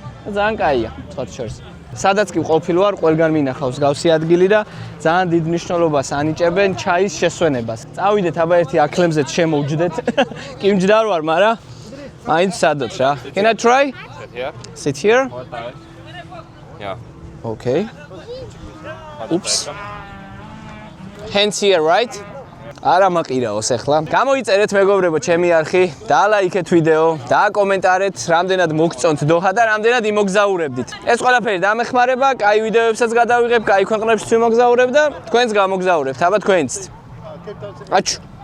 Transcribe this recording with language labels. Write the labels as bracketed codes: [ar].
[ka] და ძალიან კაია, სხვათა შორის. სადაც კი ყოფილი ვარ, ყველგან მინახავს გავსი ადგილი და ძალიან დიდ მნიშვნელობას ანიჭებენ ჩაის შესვენებას. წავიდეთ აბა ერთი აკლემზეც შემოვჯდეთ. კი მჯდარ ვარ, მაგრამ მაინც სადოთ რა. [en] Can I try? Sit here. Yeah. Okay. Oops. Hands here, right? [ka] არა მაყირაოს ახლა. გამოიწერეთ მეგობრებო ჩემი არხი, დაალაიქეთ ვიდეო, დააკომენტარეთ, რამდენად მოგწონთ დოჰა და რამდენად იმოგზაურებდით. ეს ყველაფერი დამეხმარება, კაი ვიდეოებსაც გადავიღებ, კაი ქვეყნებშიც ვიმოგზაურებ და თქვენც გამოგზაურებთ. აბა თქვენც. აჩუ.